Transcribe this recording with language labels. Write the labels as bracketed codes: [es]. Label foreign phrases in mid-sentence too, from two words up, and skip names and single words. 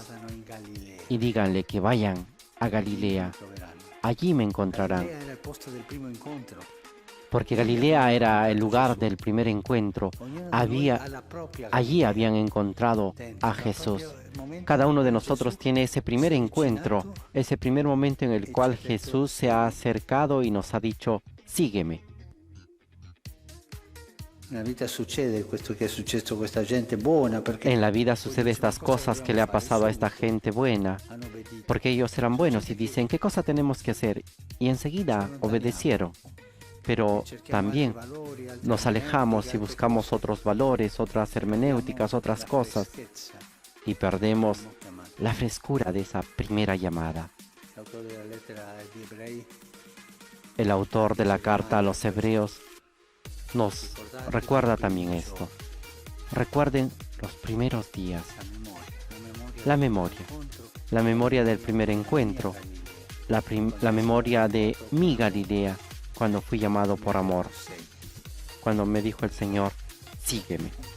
[it] vadano in Galilea, [es] y díganle que vayan a Galilea. [it] troveranno. [es] Allí me encontrarán. [it] Galilea era il posto del primo incontro. [es] Porque Galilea era el lugar del primer encuentro. [it] Ognuno di noi ha la propria [es] Allí Galilea habían encontrado [it] dentro, [es] a no? Jesús. [it] Proprio il momento [es] Cada uno de [it] in cui [es] nosotros [it] Gesù [es] tiene ese primer [it] si è [es] encuentro, [it] avvicinato, [es] ese primer momento en el cual Jesús se ha acercado y nos ha dicho: sígueme. [it] nella vita succede questo che è successo a questa gente buona, perché [es] En la vida sucede estas cosas que le ha pasado a esta gente buena, [it] hanno obbedito. [es] porque ellos eran buenos y dicen: ¿qué cosa tenemos que hacer? Y enseguida obedecieron. Pero también nos alejamos y buscamos otros valores, otras hermenéuticas, otras cosas, y perdemos la frescura de esa primera llamada. [it] L'autore della lettera agli ebrei [es] El autor de la carta a los hebreos nos recuerda también esto. Recuerden los primeros días, la memoria la memoria del primer encuentro, la memoria de mi Galilea, cuando fui llamado por amor, cuando me dijo el Señor: sígueme.